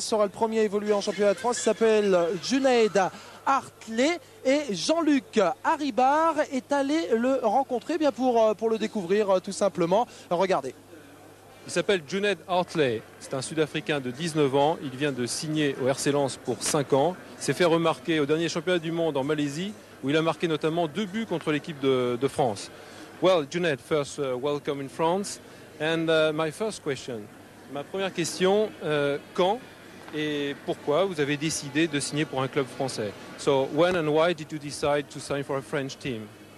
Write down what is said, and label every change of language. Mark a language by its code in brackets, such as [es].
[fr] Ce sera le premier à évoluer en championnat de France. Il s'appelle Junaid Hartley et Jean-Luc Haribar est allé le rencontrer pour le découvrir tout simplement. Regardez. Il s'appelle Junaid Hartley, c'est un Sud-Africain de 19 ans, il vient de signer au RC Lens pour 5 ans. Il s'est fait remarquer au dernier championnat du monde en Malaisie où il a marqué notamment 2 buts contre l'équipe de France. [en] Well, Junaid, first welcome in France. And my first question, [fr] ma première question, quand et pourquoi vous avez décidé de signer pour un club français? [en] So when and why did you decide to sign for a French team?